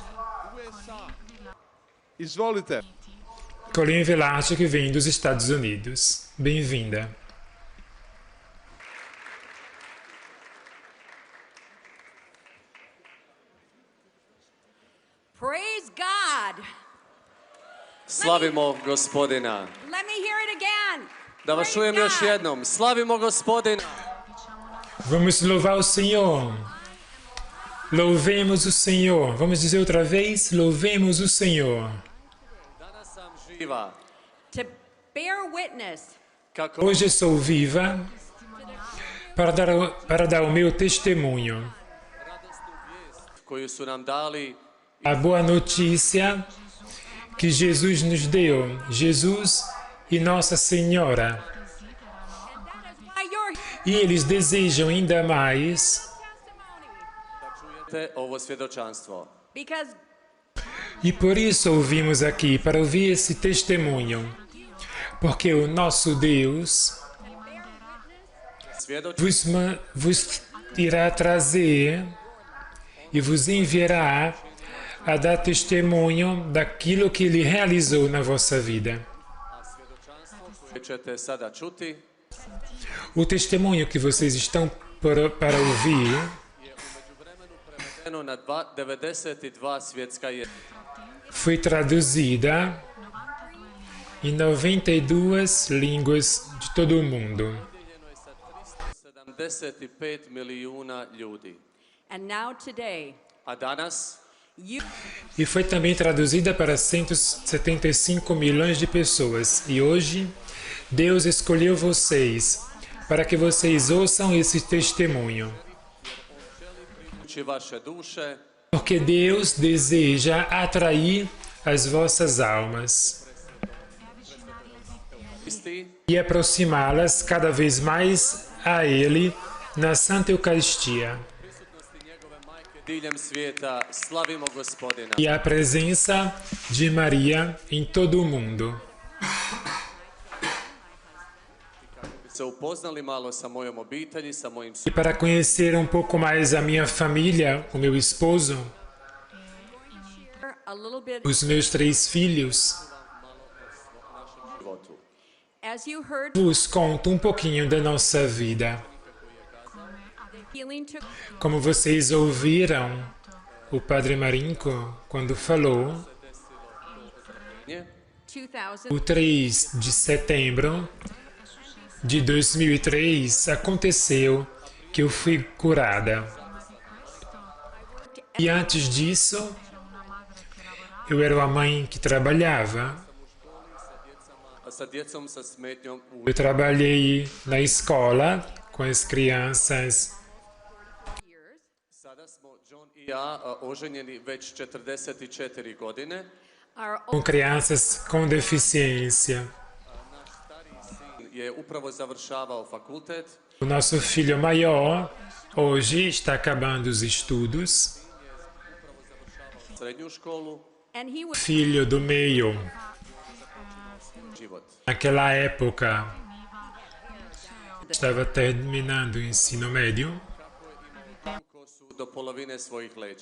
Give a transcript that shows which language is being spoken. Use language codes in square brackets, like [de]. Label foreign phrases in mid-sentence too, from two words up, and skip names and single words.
[pt] Colleen Velarde, que vem dos Estados Unidos. Bem-vinda. [en] Praise God. [hr] Slavimo Gospodina. [en] Let me hear it again. [hr] Da vas čujem još jednom. Slavimo Gospodina. [pt] Vamos louvar o Senhor. Louvemos o Senhor. Vamos dizer outra vez, louvemos o Senhor. [hr] Danas sam živa. [en] To bear witness [hr] Kako [pt] Hoje sou viva para dar o meu testemunho. [hr] radosnu vijest koju su nam dali [pt] A boa notícia que Jesus nos deu, Jesus e Nossa Senhora. [en] by your [pt] E eles desejam ainda mais, [en] testimony. [hr] te ovo svjedočanstvo. [en] Because [pt] e por isso ouvimos aqui, para ouvir esse testemunho. Porque o nosso Deus [hr] Svjedoči [pt] vos irá trazer e vos enviará a dar testemunho daquilo que Ele realizou na vossa vida. [hr] koje ćete sada čuti [pt] O testemunho que vocês estão para ouvir [hr] je u međuvremenu prevedeno na 92 svjetska jezika. [pt] foi traduzida em 92 línguas de todo o mundo. [hr] Podijeljeno je sa 375 milijuna ljudi. [en] and now today [hr] A danas [en] you [pt] E foi também traduzida para 175 milhões de pessoas. E hoje, Deus escolheu vocês para que vocês ouçam esse testemunho. [hr] privući vaše duše [pt] Porque Deus deseja atrair as vossas almas [hr] isti [pt] e aproximá-las cada vez mais a Ele na Santa Eucaristia. [hr] prisutnosti njegove majke diljem svijeta. Slavimo Gospodina. [pt] E a presença de Maria em todo o mundo. [hr] Se upoznali malo sa mojom obitelji, sa mojim [pt] E para conhecer um pouco mais a minha família, o meu esposo, [en] share a little bit [pt] os meus 3 filhos, [hr] životu. [en] as you heard [pt] vos conto um pouquinho da nossa vida. [en] healing took [pt] Como vocês ouviram o Padre Marinko quando falou, Nje? [en] 2000 [pt] o 3 de setembro de 2003 aconteceu que eu fui curada. E antes disso, eu era uma mãe que trabalhava. [hr] Sa djecom sa smetnjom u [pt] Eu trabalhei na escola com as crianças. [en] years. [hr] Sada smo John i ja oženjeni već 44 godine. [en] Our [pt] Com crianças com deficiência. [hr] Naš stariji sin je upravo završavao fakultet. [pt] O nosso filho maior hoje está acabando os estudos. [hr] Srednju školu, [en] and he was [pt] Filho do meio, [hr] život. [pt] naquela época, estava terminando o ensino médio. [hr] Ko su do polovine svojih leđa.